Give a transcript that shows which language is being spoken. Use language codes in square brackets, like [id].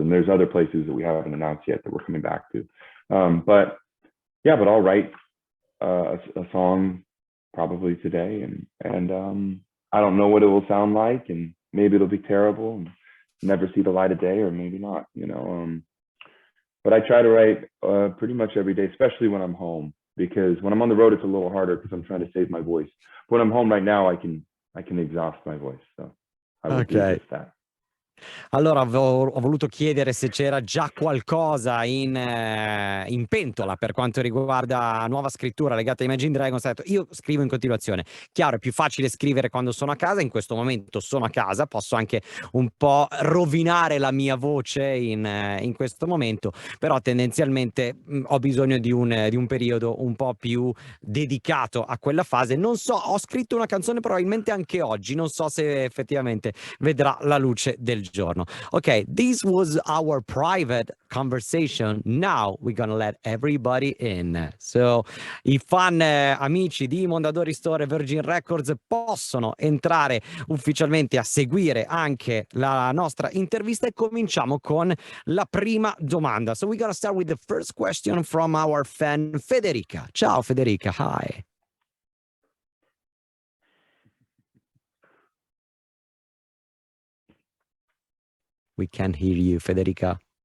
[en] And there's other places that we haven't announced yet that we're coming back to. But yeah, but I'll write a song probably today, and I don't know what it will sound like, and maybe it'll be terrible and never see the light of day, or maybe not, you know. But I try to write pretty much every day, especially when I'm home, because when I'm on the road, it's a little harder because I'm trying to save my voice. But when I'm home right now, I can exhaust my voice, so I will do just that. [it] Allora ho voluto chiedere se c'era già qualcosa in pentola per quanto riguarda nuova scrittura legata a Imagine Dragons. Ho detto, io scrivo in continuazione. Chiaro, è più facile scrivere quando sono a casa. In questo momento sono a casa, posso anche un po' rovinare la mia voce in questo momento, però tendenzialmente ho bisogno di un periodo un po' più dedicato a quella fase. Non so, ho scritto una canzone probabilmente anche oggi, non so se effettivamente vedrà la luce del giorno. [en] Okay, this was our private conversation. Now we're gonna let everybody in. [it] So i fan amici di Mondadori Store e Virgin Records possono entrare ufficialmente a seguire anche la nostra intervista e cominciamo con la prima domanda. [en] So we're gonna start with the first question from our fan Federica. [it] Ciao Federica, hi. [en] We can't hear you, Federica.